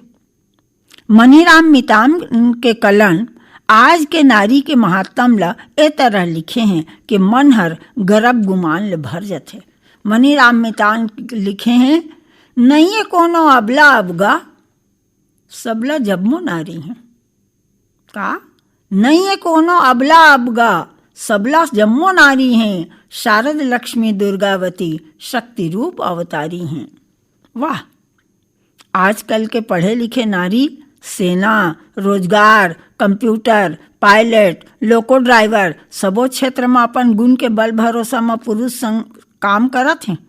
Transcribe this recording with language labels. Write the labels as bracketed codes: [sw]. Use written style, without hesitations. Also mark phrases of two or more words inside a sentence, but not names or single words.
[hne] मनीराम मितान के कलन आज के नारी के महात्म ला ए तरह लिखे हैं कि मन हर गर्व गुमान ले भर जाथे। मनीराम मितान लिखे हैं, नहीं है कोनो अबला अबगा सबला जब्मो नारी हैं। का नहीं है कोनो अबला अबगा, सबला जम्मो नारी हैं, शारद लक्ष्मी दुर्गावती शक्ति रूप अवतारी हैं। वाह, आजकल के पढ़े लिखे नारी सेना, रोजगार, कंप्यूटर, पायलट, लोको ड्राइवर सबो क्षेत्र में अपन गुण के बल भरोसा में पुरुष संग काम करत हैं।